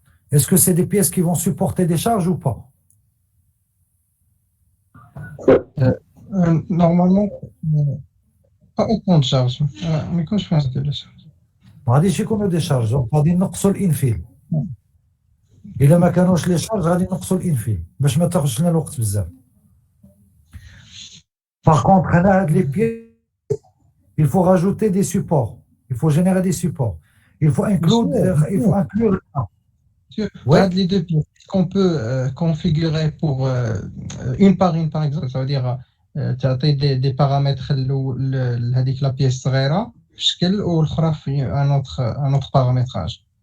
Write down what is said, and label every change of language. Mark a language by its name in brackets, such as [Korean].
[French] Est-ce que c'est des pièces qui vont supporter des charges ou pas? Normalement, pas autant de charges. Mais quand je fais un de charge. [Arabic] غادي يكونوا دي شارج غادي نقصوا الانفيل الا ما كانوش لي شارج غادي نقصوا الانفيل باش ما تاخذش لنا الوقت بزاف. [French] Par contre, les pièces, il faut rajouter des supports. Il faut générer des supports. Il faut inclure. Ouais. Les deux pièces qu'on peut configurer pour une par une, par exemple. Ça veut dire tu as des paramètres [Arabic] هذيك [French] la pièce [Arabic] صغيرة بشكل والأخرى في [French] un autre paramétrage.